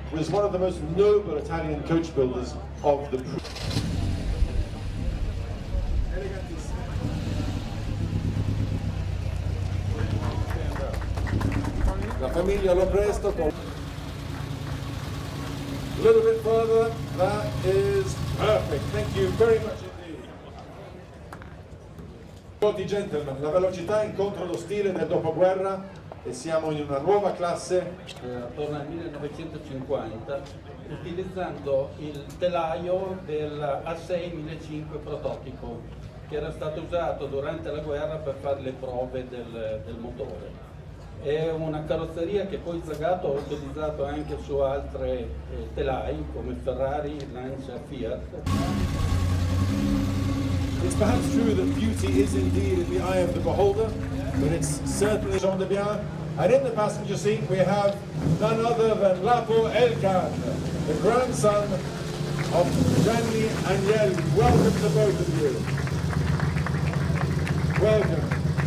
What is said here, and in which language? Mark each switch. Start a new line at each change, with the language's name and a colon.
English: Was one of the most noble Italian coach builders of the La famiglia Lopresto. A little bit further, that is perfect. Thank you very much indeed.
Italian: Tutti gentlemen, la velocità incontra lo stile del dopoguerra e siamo in una nuova classe. Attorno al 1950, utilizzando il telaio del A6 1500 prototipo, che era stato usato durante la guerra per fare le prove del motore. È una carrozzeria che poi Zagato ha utilizzato anche su altre telai come Ferrari, Lancia, Fiat.
English: It's perhaps true that beauty is indeed in the eye of the beholder, but it's certainly Jean de Bien. And in the passenger seat we have none other than Lapo Elkann, the grandson of Gianni Agnelli. Welcome to both of you. Welcome.